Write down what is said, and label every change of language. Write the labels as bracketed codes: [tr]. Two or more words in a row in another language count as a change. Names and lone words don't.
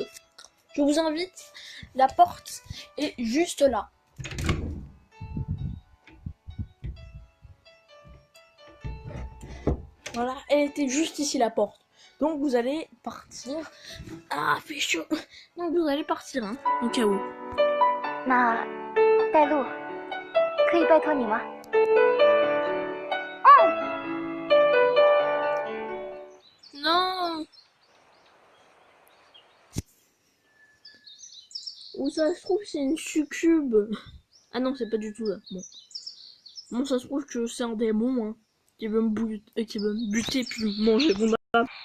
[fr] Je vous invite. La porte est juste là. Voilà, elle était juste ici la porte. Donc vous allez partir. Ah, fait chaud. Donc vous allez partir, hein, au cas où. [zh] 那带路，可以拜托你吗？ [fr] Non. Où ça se trouve, c'est une succube. Ah non, c'est pas du tout là. Bon. Bon, ça se trouve que c'est un démon, hein, qui veut me buter puis manger mon âme.